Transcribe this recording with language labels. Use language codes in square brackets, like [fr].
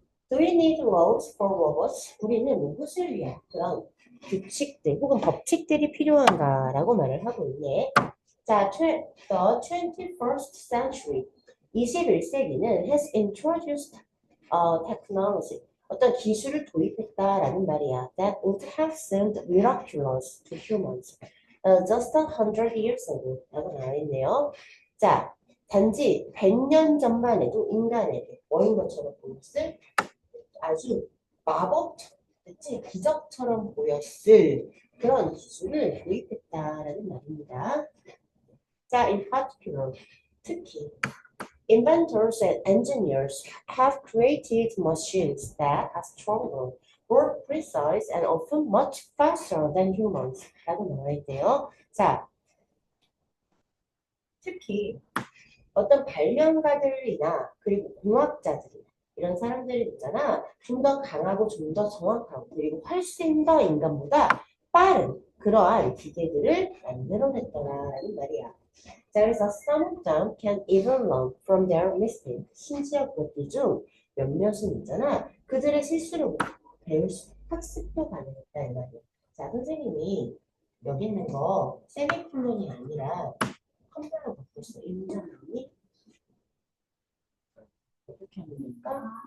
[en] Do we need laws for robots? [ko] 우리는 무엇을 위한 그런 규칙들 혹은 법칙들이 필요한가라고 말을 하고 있네. 자, [en] the 21st century, [ko] 21세기는 [en] has introduced technology, [ko] 어떤 기술을 도입했다라는 말이야. [en] That would have seemed miraculous to humans just 100 years ago [ko] 라고 나와 있네요. 자, 단지 100년 전만 해도 인간에게 뭐인 것처럼 보였을 아주 마법처럼, 그치? 기적처럼 보였을 그런 기술을 도입했다라는 말입니다. [en] 자, in particular, [ko] 특히 [en] inventors and engineers have created machines that are stronger, more precise, and often much faster than humans. [ko] 라고 나와 있대요. 자, 특히 어떤 발명가들이나 그리고 공학자들이나 이런 사람들이 있잖아. 좀 더 강하고 좀 더 정확하고 그리고 훨씬 더 인간보다 빠른 그러한 기계들을 만들어냈더라라는 말이야. 자, 그래서 [en] some of them can even learn from their mistakes. [ko] 심지어 그들 중 몇몇은 있잖아. 그들의 실수를 배울 수, 학습도 가능했다 이 말이야. 자, 선생님이 여기 있는 거 세미콜론이 아니라 컴퓨터로 바꿨어. 이 문장이 어떻게 하면 될까?